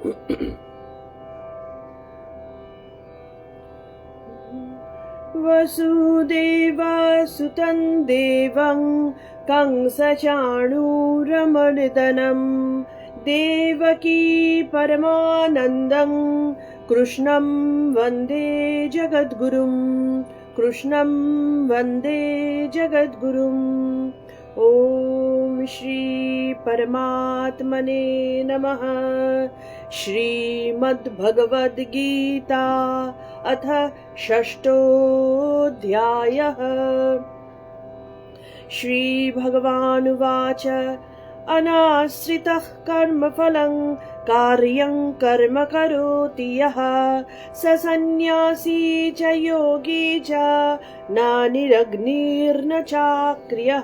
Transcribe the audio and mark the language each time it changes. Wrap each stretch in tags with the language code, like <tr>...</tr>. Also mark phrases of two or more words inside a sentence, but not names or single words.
<sa>বসুদেবসুতং দেবং কংসচাণূরমর্দনম দেবকী পরমানন্দং কৃষ্ণম বন্দে জগদ্গুরুম, কৃষ্ণম বন্দে জগদ্গুরুম। ओम श्री परमात्मने नमः। श्रीमद्भगवद गीता अथ षष्ठोऽध्यायः। श्री भगवानुवाच अनाश्रितः कर्मफलं कार्यं कर्म करोति यः स सन्न्यासी च योगी च न निरग्निर्न चाक्रियः।</sa>